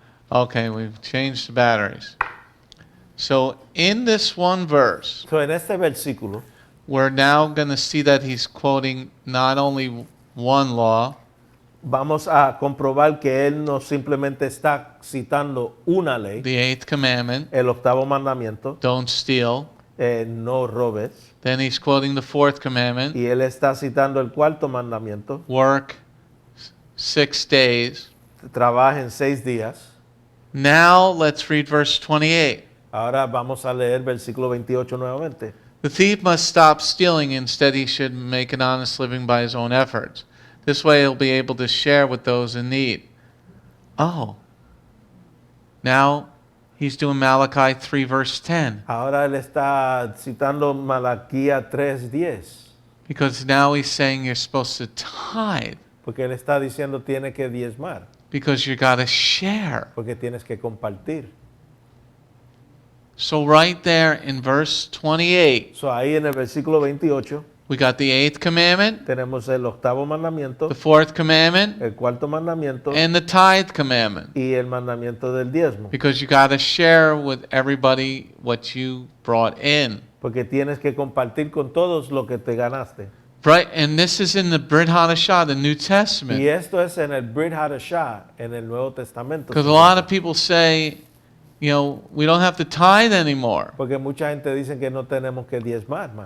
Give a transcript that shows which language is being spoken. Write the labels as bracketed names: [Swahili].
[English] Okay, we've changed the batteries. So in this one verse, So, [Spanish] en este versículo [English] we're now going to see that he's quoting not only one law, [Spanish] vamos a comprobar que él no simplemente está citando una ley, [English] the eighth commandment, [Spanish] el octavo mandamiento, [English] don't steal. [Spanish] no robes, [English] Then he's quoting the fourth commandment, [Spanish] y él está citando el cuarto mandamiento, [English] work 6 days. [Spanish] trabaja en 6 días. [English] Now let's read verse 28. [Spanish] Ahora vamos a leer versículo 28 nuevamente. [English] The thief must stop stealing. Instead, he should make an honest living by his own efforts. This way, he'll be able to share with those in need. Oh. Now, he's doing Malachi 3, verse 10. [Spanish] Ahora él está citando Malaquías 3:10, [English] Because now he's saying you're supposed to tithe. [Spanish] porque él está diciendo tiene que diezmar, [English] Because you got to share. [Spanish] porque tienes que compartir. [English] So right there in verse 28, So, [Spanish] ahí en el versículo 28 [English] we got the eighth commandment, [Spanish] tenemos el octavo mandamiento, [English] the fourth commandment, [Spanish] el cuarto mandamiento [English] and the tithe commandment. [Spanish] y el mandamiento del diezmo, [English] Because you got to share with everybody what you brought in. [Spanish] porque tienes que compartir con todos lo que te ganaste. [English] Right, and this is in the Brit Hadashah, the New [Spanish] Y [English] Testament. [Spanish] esto es en el Brit Hadashah, en el Nuevo Testamento. [English] Because a lot of people say, you know, we don't have to tithe anymore. [Spanish] Porque mucha gente dice que no tenemos que diezmar más.